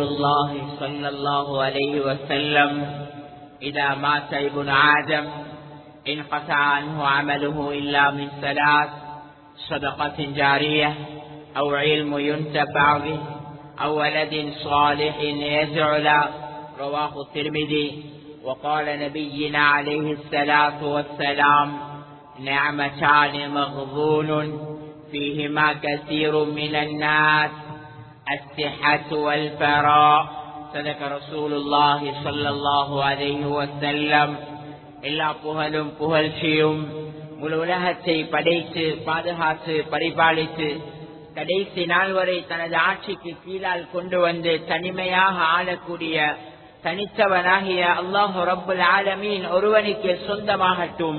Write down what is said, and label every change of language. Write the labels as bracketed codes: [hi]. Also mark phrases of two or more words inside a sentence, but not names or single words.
[ar] الله صلى الله عليه وسلم إذا مات ابن آدم انقطع عنه عمله إلا من ثلاث صدقة جارية أو علم ينتفع به أو ولد صالح يدعو له رواه الترمذي وقال نبينا عليه الصلاة والسلام نعمتان مغبون فيهما كثير من الناس الصحة والفراغ صدق رسول الله صلى الله عليه وسلم [ta] எல்லா புகழும் புகழ்ச்சியும் முழு உலகத்தை படைத்து பாதுகாத்து பரிபாலித்து கடைசி நாள் வரை தனது ஆட்சிக்கு கீழால் கொண்டு வந்து தனிமையாக ஆளக்கூடிய தனித்தவனாகிய [ar] الله رب العالمين [ta] ஒருவனுக்கு சொந்தமாகட்டும்.